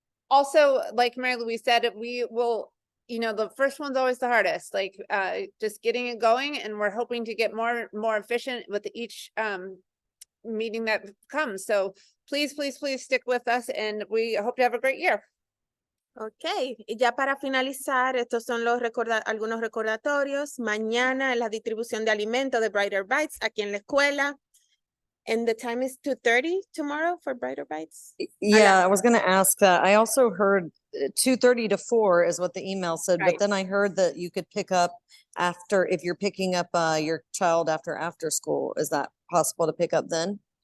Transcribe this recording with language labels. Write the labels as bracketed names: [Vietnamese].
[English] Also, like Mary Louise said, we will, the first one's always the hardest, like just getting it going, and we're hoping to get more efficient with each meeting that comes. So please stick with us, and we hope to have a great year. [Spanish] Ok, y ya para finalizar, estos son los algunos recordatorios. Mañana es la distribución de alimentos de Brighter Bites aquí en la escuela. [English] And the time is 2:30 tomorrow for Brighter Bites. Yeah, I was gonna ask that. I also heard 2:30 to 4 is what the email said, Right. but then I heard that you could pick up after, if you're picking up your child after school. Is that possible to pick up then?